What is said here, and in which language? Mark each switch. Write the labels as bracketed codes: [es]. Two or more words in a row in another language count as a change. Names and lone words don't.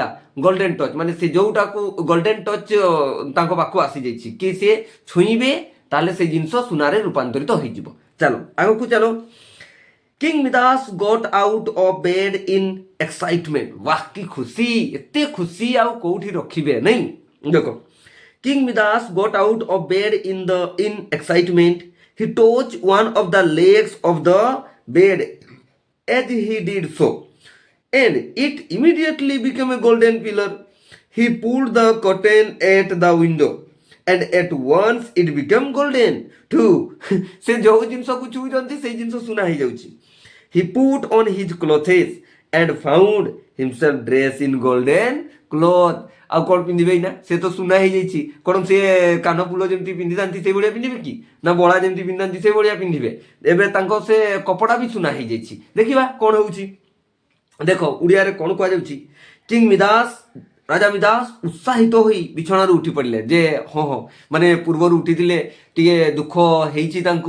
[en] golden touch, [or] ମାନେ ସେ ଯେଉଁଟାକୁ [en] golden touch [or] ତାଙ୍କ ପାଖକୁ ଆସିଯାଇଛି କି ସେ ଛୁଇଁବେ ତାହେଲେ ସେଇ ଜିନିଷ ସୁନାରେ ରୂପାନ୍ତରିତ ହେଇଯିବ। ଚାଲ ଆଗକୁ ଚାଲ। [en] King Midas got out of bed in excitement. [or] ବାଃ କି ଖୁସି, ଏତେ ଖୁସି ଆଉ କୋଉଠି ରଖିବେ ନାଇଁ। [en] ଦେଖ, King Midas got out of bed in excitement. He touched one of the legs of the bed as he did so, and it immediately became a golden pillar. He pulled the curtain at the window, and at once it became golden too. [or] ସେ ଯେଉଁ ଜିନିଷକୁ ଛୁଉଁଛନ୍ତି ସେଇ ଜିନିଷ ସୁନା ହେଇଯାଉଛି। [en] He put on his clothes and found himself dressed in golden cloth. [or] ଆଉ କ'ଣ ପିନ୍ଧିବେ ନା, ସେ ତ ସୁନା ହେଇଯାଇଛି। କ'ଣ ସେ କାନ ଫୁଲ ଯେମିତି ପିନ୍ଧିଥାନ୍ତି ସେଇଭଳିଆ ପିନ୍ଧିବେ କି, ନା ବଳା ଯେମିତି ପିନ୍ଧନ୍ତି ସେଇଭଳିଆ ପିନ୍ଧିବେ? ଏବେ ତାଙ୍କ ସେ କପଡ଼ା ବି ସୁନା ହେଇଯାଇଛି। ଦେଖିବା କ'ଣ ହେଉଛି। ଦେଖ ଓଡ଼ିଆରେ କ'ଣ କୁହାଯାଉଛି, କିଙ୍ଗ ମିଦାସ, ରାଜା ମିଦାସ ଉତ୍ସାହିତ ହୋଇ ବିଛଣାରୁ ଉଠି ପଡ଼ିଲେ ଯେ ହଁ ମାନେ ପୂର୍ବରୁ ଉଠିଥିଲେ, ଟିକେ ଦୁଃଖ ହେଇଛି ତାଙ୍କୁ।